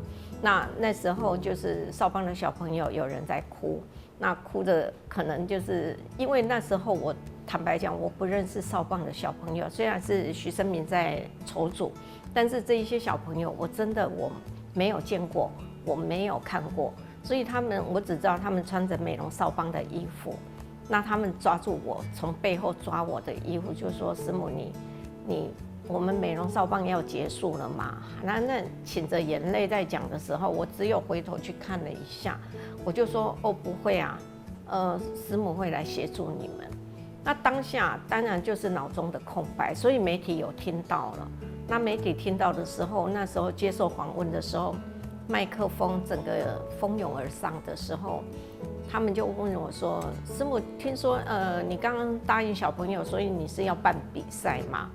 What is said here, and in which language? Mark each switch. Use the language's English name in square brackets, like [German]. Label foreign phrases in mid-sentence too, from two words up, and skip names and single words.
[Chinese] 那時候就是少棒的小朋友有人在哭，那哭的可能就是因為那時候我坦白講，我不認識少棒的小朋友，雖然是徐生銘在籌組，但是這一些小朋友我真的我沒有見過，我沒有看過，所以我只知道他們穿着美濃少棒的衣服。那他們抓住我，從背後抓我的衣服，就說：“師母，我們美濃少棒要結束了嘛？” 那噙着眼淚在講的時候，我只有回頭去看了一下，我就說：“哦，不會啊，師母會來協助你們。” 那當下當然就是腦中的空白，所以媒體有聽到了。那媒體聽到的時候，那時候接受訪問的時候，麥克風整個蜂擁而上的時候。他們就問我說：“師母，聽說你剛剛答應小朋友，所以你是要辦比賽嗎？”